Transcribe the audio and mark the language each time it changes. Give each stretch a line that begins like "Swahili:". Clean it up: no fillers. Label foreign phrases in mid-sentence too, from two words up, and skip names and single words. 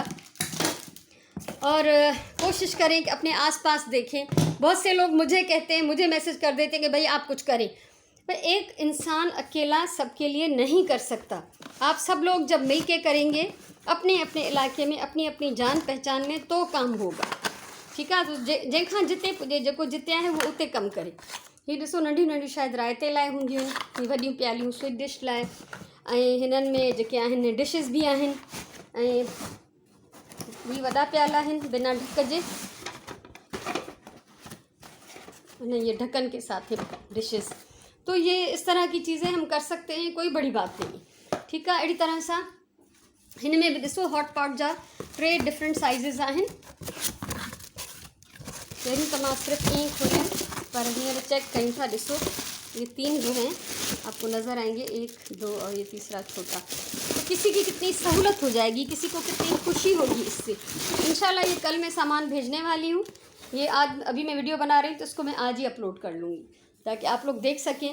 Urdu: اور کوشش کریں کہ اپنے آس پاس دیکھیں. بہت سے لوگ مجھے کہتے ہیں، مجھے میسج کر دیتے ہیں کہ بھائی آپ کچھ کریں، پر ایک انسان اکیلا سب کے لیے نہیں کر سکتا. آپ سب لوگ جب مل کے کریں گے اپنے اپنے علاقے میں، اپنی اپنی جان پہچان میں، تو کام ہوگا.
Sindhi: ठीकु आहे। तो जंहिंखां जिते पुॼे, जेको जिते आहे उहो उते कमु करे। हीअ ॾिसो, नंढियूं नंढियूं शायदि रायते लाइ हूंदियूं आहिनि, हीअ वॾियूं प्यालियूं
English: sweet dish
Sindhi: लाइ, ऐं हिननि में जेके आहिनि डिशिस भी आहिनि, ऐं ॿी वॾा प्याला आहिनि बिना ढक जे,
Urdu: یہ ڈھکن کے ساتھ ہے ڈشز. تو یہ اس طرح کی چیزیں ہم کر سکتے ہیں، کوئی بڑی بات نہیں.
Sindhi: ठीकु आहे। अहिड़ी तरह सां हिन में बि ॾिसो,
English: hot pot
Sindhi: जा 3
English: different sizes
Sindhi: आहिनि। पहिरीं त मां सिर्फ़ु ईअं खोलिया, पर हींअर चेक कयूं था। ॾिसो,
Urdu: یہ 3 جو ہیں آپ کو نظر آئیں گے، 1، 2 اور یہ تیسرا چھوٹا. تو کسی کی کتنی سہولت ہو جائے گی، کسی کو کتنی خوشی ہوگی اس سے. ان شاء اللہ یہ کل میں سامان بھیجنے والی ہوں۔ یہ آج ابھی میں ویڈیو بنا رہی ہوں تو اس کو میں آج ہی اپلوڈ کر لوں گی تاکہ آپ لوگ دیکھ سکیں.